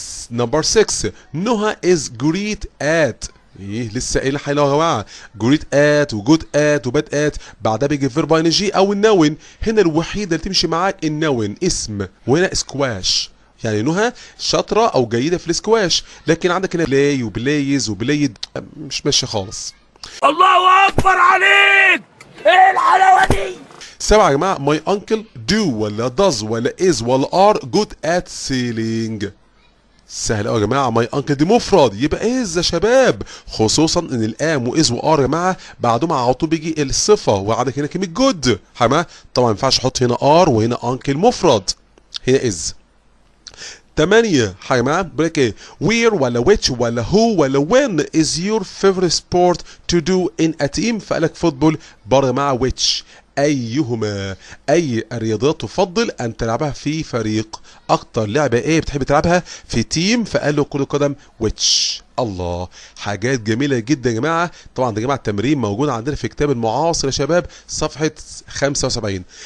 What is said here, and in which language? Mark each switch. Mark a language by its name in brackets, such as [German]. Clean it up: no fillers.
[English] Number 6 نهى is great at. [Arabic] ايه لسه قايل حاجه يا جماعه [English] great at [Arabic] وجود at وباد at بعدها بيجي فيرب ing او النون. هنا الوحيده اللي تمشي معاك النون اسم وهنا سكواش. يعني نهى شاطره او جيده في السكواش لكن عندك هنا بلاي وبلايز وبلايد مش ماشيه خالص. الله اكبر عليك، ايه الحلاوه دي؟ [English] 7 [Arabic] يا جماعه [English] my uncle do [Arabic] ولا [English] does ولا is ولا are good at sailing. [Arabic] سهل قوي يا جماعه ماي انكل دي مفرد يبقى از يا شباب خصوصا ان الام واز وار يا جماعه بعدهم على طول بيجي الصفه وعندك هنا كلمه جود. طبعا ما ينفعش احط هنا ار وهنا انكل مفرد هنا از. [English] 8 [Arabic] يا جماعه بيقول لك ايه [English] where [Arabic] ولا [English] which ولا who ولا when is your favorite sport to do in a team. [Arabic] فقال لك فوتبول بره مع [English] which [Arabic] ايهما اي الرياضات تفضل ان تلعبها في فريق. اكتر لعبه ايه بتحب تلعبها في تيم فقال له كرة قدم [English] which. [Arabic] الله حاجات جميله جدا يا جماعه. طبعا ده يا جماعه التمرين موجود عندنا في كتاب المعاصر يا شباب صفحه 75.